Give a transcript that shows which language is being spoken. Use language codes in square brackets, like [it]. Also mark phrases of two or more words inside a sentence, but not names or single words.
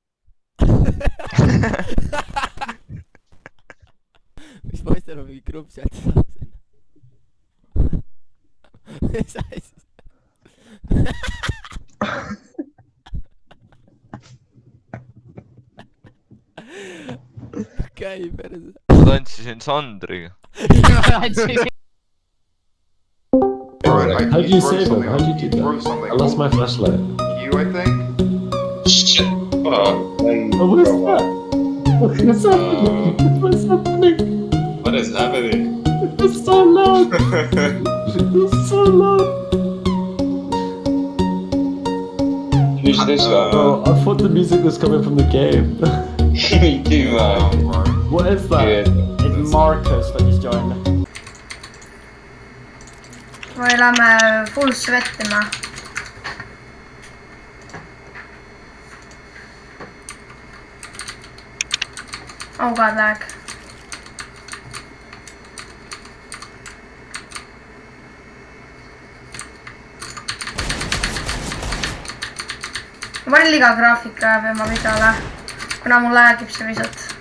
[et] Mis poistel on mingi grupp sealt saab sinna? Mis asja? Käi perse. Ma tantsisin Sandriga. [en] How do you save him? How do you do that? I lost my flashlight. You, I think? Shit. Oh, what is that? What's happening? What's happening? What is happening? It's so loud. It's so loud. Who's this guy? Oh, I thought the music was coming from the game. Me too, What is that? It's Marcus that just joined. [et] Või lähme full svettima. [en] Oh god, lag. [et] Ma panin liiga graafika oma videole, kuna mul lagib see pisut.